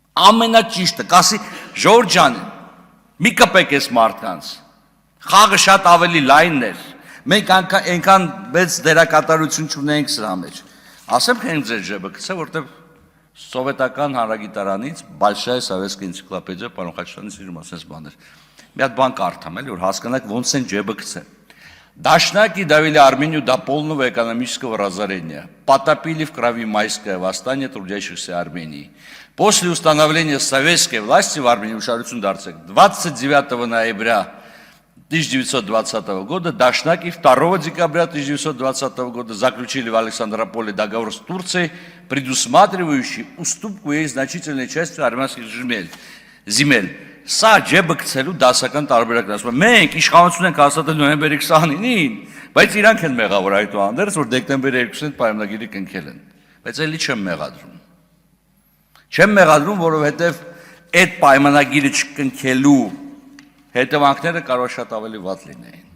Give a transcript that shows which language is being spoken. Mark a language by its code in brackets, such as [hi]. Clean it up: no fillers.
[hy] Ամենաճիշտը, կասի Ժորժ ջան, մի կպեք ես մարդկանց, խաղը շատ ավելի լայնն էր, մենք այնքան մեծ դերակատարություն չունենք սրա մեջ, ասեմ թե ձեր ջեբը գցե, որտեղ սովետական հանրագիտարանից Большая советская энциклопедия, պարոն Խաչատրյանի սիրում ասես բաներ, մի հատ бан կարդամ էլի, որ հասկանաք ոնց են ջեբը գցե. [ru] Дашнаки довели Армению до полного экономического разорения, потопили в крови майское восстание трудящихся Армении. После установления советской власти в Армении, 29 ноября 1920 года Дашнаки 2 декабря 1920 года заключили в Александрополе договор с Турцией, предусматривающий уступку ей значительной части армянских земель. [hy] Սա ջեբը գցելու դասական տարբերակն ասում եմ, մենք իշխանություն ենք հաստատել նոյեմբերի 29-ին, բայց իրանք են մեղավոր այդուհանդերձ, որ դեկտեմբերի 2-ին պայմանագիրը կնքել են, բայց էլի չեմ մեղադրում։ Չեմ մեղադրում, որովհետև այդ պայմանագիրը չկնքելու հետևանքները կարող շատ ավելի վատ լինեին։